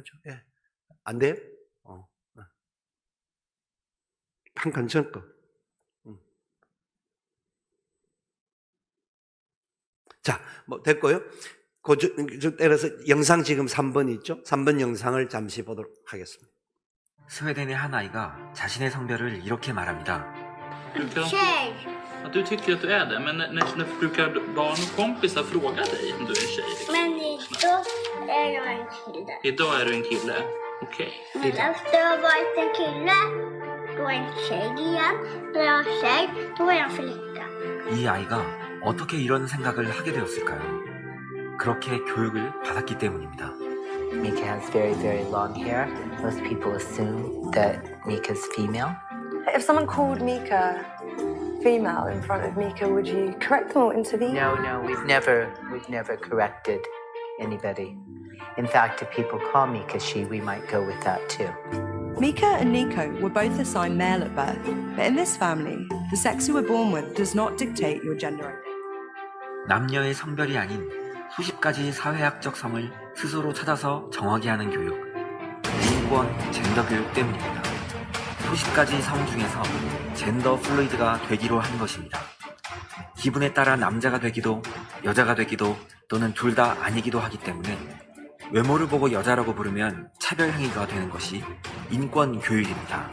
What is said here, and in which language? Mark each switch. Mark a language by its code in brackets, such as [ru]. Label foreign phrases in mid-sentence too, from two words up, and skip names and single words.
[ko] 예. 안 돼요? 한 칸 전거. 자, 됐고요. 따라서 영상 지금 3번 있죠? 3번 영상을 잠시 보도록 하겠습니다. 스웨덴의 한 아이가 자신의 성별을 이렇게 말합니다. [sv] Tjej. Att du tycker att du är det, men när brukar barn och kompisar fråga dig om du är en tjej? Men idag är jag en kille. Idag är du en kille. Okej. Men efter jag har varit en kille, då är jag en tjej igen. När jag är tjej, då är jag en flicka. [ko] 이 아이가 어떻게 이런 생각을 하게 되었을까요? 그렇게 교육을 받았기 때문입니다. [en] Mika has very, very long hair. Most people assume that Mika's female. If someone called Mika female in front of Mika, would you correct them or intervene? No, we've never corrected anybody. In fact, if people call Mika she, we might go with that too. Mika and Nico were both assigned male at birth, but in this family, the sex you were born with does not dictate your gender identity. [ko] 남녀의 성별이 아닌 수십 가지 사회학적 성을 스스로 찾아서 정하게 하는 교육, 인권, 젠더 교육 때문입니다. 수십 가지 성 중에서 젠더 플루이드가 되기로 한 것입니다. 기분에 따라 남자가 되기도, 여자가 되기도, 또는 둘 다 아니기도 하기 때문에 외모를 보고 여자라고 부르면 차별 행위가 되는 것이 인권 교육입니다.